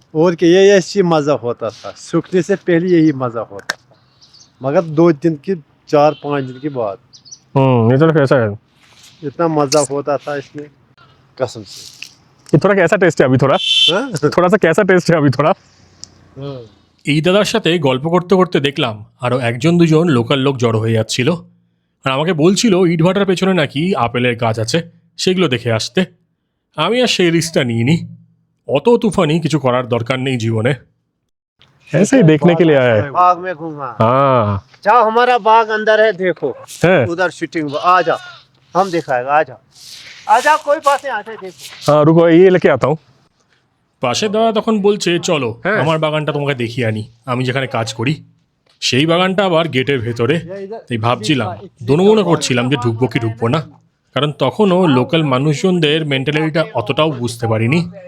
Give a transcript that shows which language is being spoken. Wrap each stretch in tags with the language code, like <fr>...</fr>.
<hi>और क्या ये ऐसी मज़ा होता था, सूखने से पहले यही मज़ा होता था, मगर 2 दिन की 4-5 दिन के बाद ये तो कैसा है? इतना मज़ा होता था इसमें कसम से। ये थोड़ा कैसा टेस्ट है अभी? थोड़ा थोड़ा सा कैसा टेस्ट है अभी थोड़ा?</hi> <bn>এই দাদার সাথে গল্প করতে করতে দেখলাম আরও 1-2জন লোকাল লোক জড়ো হয়ে যাচ্ছিল, আর আমাকে বলছিল ইটভাটার পেছনে নাকি আপেলের গাছ আছে, সেগুলো দেখে আসতে। আমি আর সেই রিস্কটা নিইনি, অত তুফানি কিছু করার দরকার নেই জীবনে।</bn> <hi>ऐसे ही देखने के लिए आया है। बाग में घूमा। हाँ जाओ हमारा बाग अंदर है, देखो है। उधर शूटिंग आ जाओ, हम दिखाएगा, आ जाओ आ जाओ, कोई बात नहीं, आते देखो। हाँ रुको ये लेके आता हूँ।</hi> <bn>পাশের দাদা তখন বলছে চলো আমার বাগানটা তোমাকে দেখিয়ে আনি, আমি যেখানে কাজ করি সেই বাগানটা আবার গেটের ভেতরে। তাই ভাবছিলাম দোনোমনে করছিলাম যে ঢুকবো কি ঢুকবো না, কারণ তখনও লোকাল মানুষজনদের মেন্টালিটিটা অতটাও বুঝতে পারিনি।</bn>